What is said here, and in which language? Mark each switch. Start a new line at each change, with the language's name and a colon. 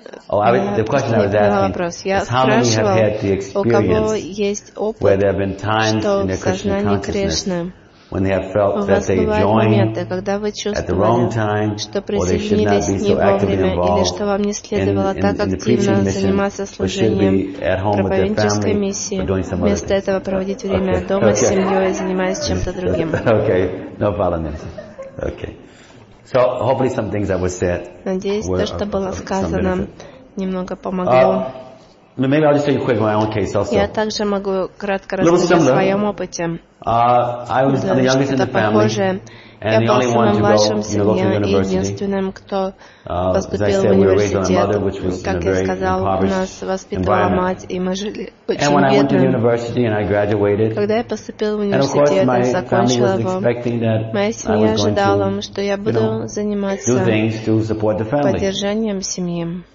English: Oh, the question I was asking is how many have had the experience where there have been times in their Krishna consciousness when they have felt that they joined at the wrong time or they should not be so actively involved in the preaching mission but should be at home with their family or doing some other thing. Okay, no problem. Okay. So hopefully some things that were said. Maybe I'll just tell you quick my own case also.
Russian: Я также могу кратко рассказать о своем опыте.
English: I was the youngest in the family, and the only one to go to university. As I said, we were raised by my mother, which was in a very impoverished environment. And when I went to university and I graduated, and of course my family was expecting that I was going to, do things to support the family.